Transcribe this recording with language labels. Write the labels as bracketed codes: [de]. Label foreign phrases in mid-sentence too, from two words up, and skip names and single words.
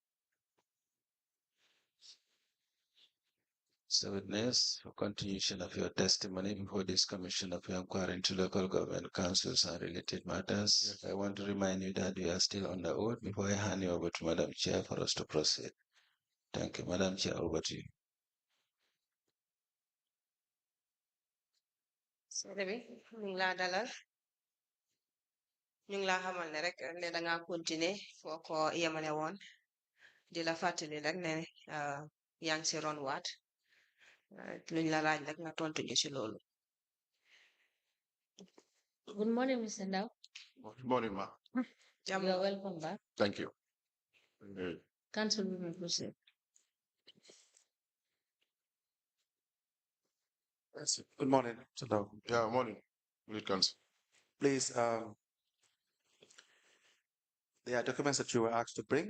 [en] Mr. Witness, for continuation of your testimony before this Commission of Inquiry into Local Government Councils and related matters, I want to remind you that we are still on the oath before I hand you over to Madam Chair for us to proceed. Thank you. Madam Chair, over to you. [wo] seede bi ñu ngi laa dalal ñu ngi laa xamal ne rek ne danga continuer foo ko yemale woon di la fàttali rek ne yaa ngi si ron waat luñ la laaj rek nga tontu ñu si loolu. [en] Good morning, Mr. Ndao. Good morning, ma. [wo] jàmm [en] You are welcome back. Thank you. Council, we may proceed. Yes. Good morning, Mr. Ndao. Yeah, morning. Good counsel. Please, there are documents that you were asked to bring,